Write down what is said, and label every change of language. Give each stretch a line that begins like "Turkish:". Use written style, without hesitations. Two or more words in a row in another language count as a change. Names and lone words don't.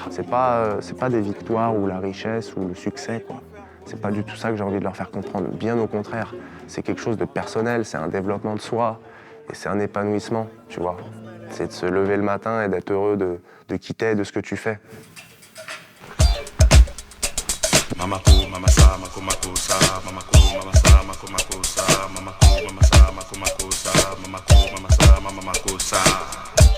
French: C'est pas des victoires ou la richesse ou le succès, quoi. C'est pas du tout ça que j'ai envie de leur faire comprendre. Bien au contraire, c'est quelque chose de personnel, c'est un développement de soi et c'est un épanouissement, tu vois. C'est de se lever le matin et d'être heureux de qui t'es, de ce que tu fais. Mamako, mamasa, mako, makosa, mamako, mamasa, mako, makosa, mamako, mamasa, mako, makosa, mamako, mamasa, mama, makosa.